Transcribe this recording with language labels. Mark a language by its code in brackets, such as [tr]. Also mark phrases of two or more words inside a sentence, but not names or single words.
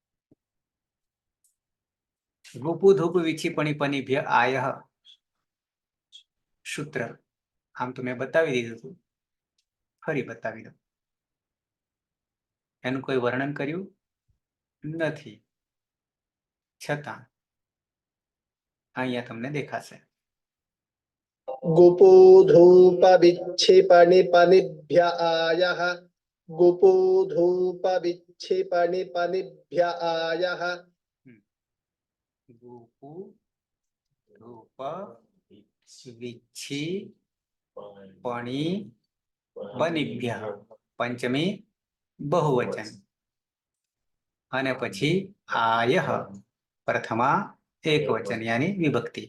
[sa] गुपु धूप विक्षिपणी पनिभ्य आयः [gu] સૂત્ર આમ તો મેં બતાવી દીધું હતું, ફરી બતાવી દઉં. એનું કોઈ વર્ણન કર્યું નથી, છતાં અહીંયા તમને દેખાશે. [sa] गुपो धूप विक्षेपणि पनिभ्य आयः गुपो धूप विक्षेपणि पनिभ्य आयः गुपु धूप विक्षिपणी पनिभ्य, [gu] પંચમી બહુવચન. અને પછી આયઃ પ્રથમા એકવચન યાની વિભક્તિ.